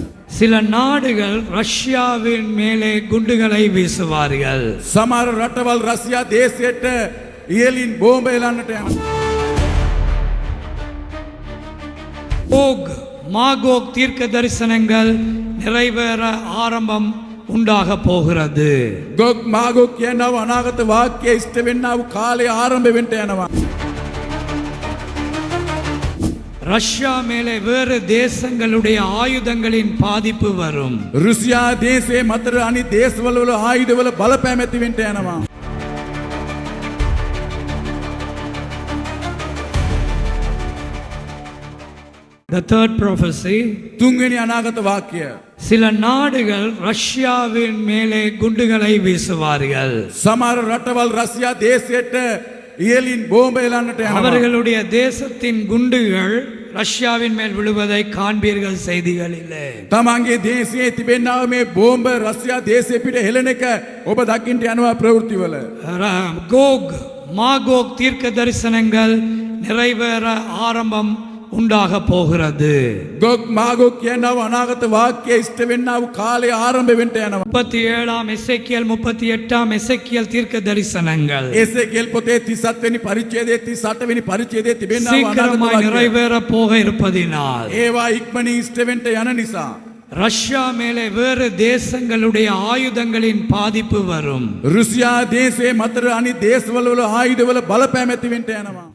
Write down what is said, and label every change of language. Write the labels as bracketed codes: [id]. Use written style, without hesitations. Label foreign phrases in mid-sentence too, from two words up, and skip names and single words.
[ta] சில நாடுகள் ரஷ்யாவின் மேலே குண்டுகளை வீசுவார்கள். [si] සමහර රටවල් රෂ්‍යා දේශයට ඉහළින් බෝම්බ එලන්නට යනවා. [ta] கோக் மாகோக் தீர்க்க தரிசனங்கள் நிறைவேற ஆரம்பம் உண்டாக போகிறது. [si] ගොග් මාගොග් කියනව අනාගත වාක්‍ය ඉෂ්ට වෙන්නා වූ කාලය ආරම්භ වෙන්න යනවා. [ta] ரஷ்யா மேலே வேறு தேசங்களுடைய ஆயுதங்களின் பாதிப்பு வரும். [si] රුසියා දේශයේ මතර අනිත් දේශවල වල ආයුධවල බලපෑම ඇති වෙන්න යනවා. [en] The third prophecy, [si] තුන්වෙනි අනාගත වාක්‍ය. [ta] சில நாடுகள் ரஷ்யாவின் மேலே குண்டுகளை வீசுவார்கள். [si] සමහර රටවල් රෂ්‍යා දේශයට ඉහළින් බෝම්බ එලන්නට යනවා. [ta] அவர்களுடைய தேசத்தின் குண்டுகள் ரஷ்யாவின் மேல் விழுவதை காண்பீர்கள் செய்திகளிலே. [si] තමන්ගේ දේශයේ තිබෙනා මේ බෝම්බ රෂ්‍යා දේශය පිට හෙළන එක ඔබ දකින්න යනවා ප්‍රවෘත්තිවල. [ta] கோக் மாகோக் தீர்க்க தரிசனங்கள் நிறைவேற ஆரம்பம் உண்டாக போகிறது. [si] ගොග් මාගොග් කියනව අනාගත වාක්‍ය ඉෂ්ට වෙන්නා වූ කාලය ආරම්භ වෙන්න යනවා. [ta] 37 எசேக்கியேல் 38 எசேக்கியேல் தீர்க்க தரிசனங்கள் [si] එසේකෙල් පොතේ 37 වෙනි පරිච්ඡේදයේ 38 වෙනි පරිච්ඡේදයේ තිබෙනා වූ අනාගත [ta] சீக்கிரமாய் [si] වාක්‍ය [ta] நிறைவேற போக இருப்பதினால் [si] ඒවා ඉක්මනින් ඉෂ්ට වෙන්න යන නිසා [ta] ரஷ்யா மேலே வேறு தேசங்களுடைய ஆயுதங்களின் பாதிப்பு வரும். [si] රුසියා දේශයේ මතර අනිත් දේශවල වල ආයුධවල බලපෑම ඇති වෙන්න යනවා.